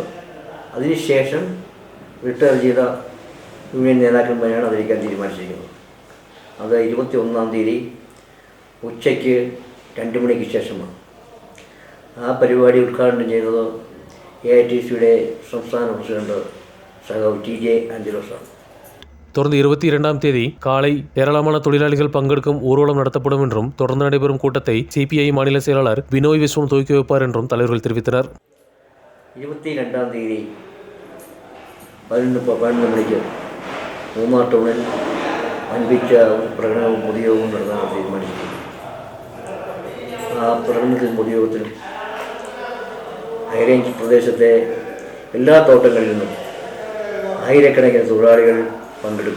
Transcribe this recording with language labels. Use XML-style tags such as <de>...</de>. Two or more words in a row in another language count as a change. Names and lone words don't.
<ml>അതിനുശേഷം റിട്ടയർ ചെയ്ത യൂണിയൻ നേതാക്കന്മാരെയാണ് ആദരിക്കാൻ തീരുമാനിച്ചിരിക്കുന്നത്. അത് 21ആം തീയതി ഉച്ചയ്ക്ക് 2 മണിക്ക് ശേഷമാണ്. ആ പരിപാടി ഉദ്ഘാടനം ചെയ്തത് AITUCയുടെ സംസ്ഥാന പ്രസിഡന്റ് സഖാവ് TJ ആഞ്ചലോസാണ്.</ml> <ta>தொடர்ந்து 22ஆம் தேதி காலை ஏராளமான தொழிலாளிகள் பங்கெடுக்கும் ஊர்வலம் நடத்தப்படும் என்றும், தொடர்ந்து நடைபெறும் கூட்டத்தை சிபிஐ மாநில செயலாளர் பினோய் விஸ்வம் துவக்கி வைப்பார் என்றும் தலைவர்கள் தெரிவித்தனர். 22ஆம் தேதி</ta> <ml>11 മണിക്ക് മൂന്നാർ ടൗണിൽ വൻപിച്ച പ്രകടനവും പൊതുയോഗവും നടത്താൻ തീരുമാനിച്ചിട്ടുണ്ട്. ആ പ്രകടനത്തിലും പൊതുയോഗത്തിലും ഹൈറേഞ്ച് പ്രദേശത്തെ എല്ലാ തോട്ടങ്ങളിൽ നിന്നും ആയിരക്കണക്കിന് തൊഴിലാളികൾ പങ്കെടുക്കും.</ml>